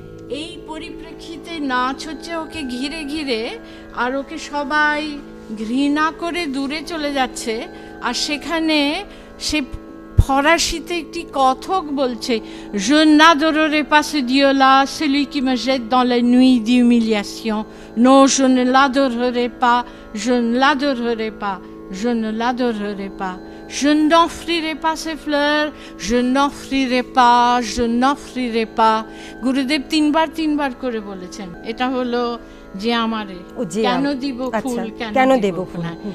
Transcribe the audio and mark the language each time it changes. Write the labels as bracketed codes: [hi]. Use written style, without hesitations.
[bn] এই পরিপ্রেক্ষিতে নাচ হচ্ছে ওকে ঘিরে ঘিরে, আর ওকে সবাই ঘৃণা করে দূরে চলে যাচ্ছে। আর সেখানে সে ফরাসিতে একটি কথক বলছে, [fr] Je n'adorerai pas ce Dieu-là, celui qui me jette dans la nuit d'humiliation. Non, je ne l'adorerai pas, je ne l'adorerai pas, je ne l'adorerai pas. Je n'offrirai pas ses fleurs, je n'offrirai pas, je n'offrirai pas. [bn] গুরুদেব তিনবার করে বলেছেন। এটা হলো যে আমারে কেন দিব ফুল, কেন দেব ফুল।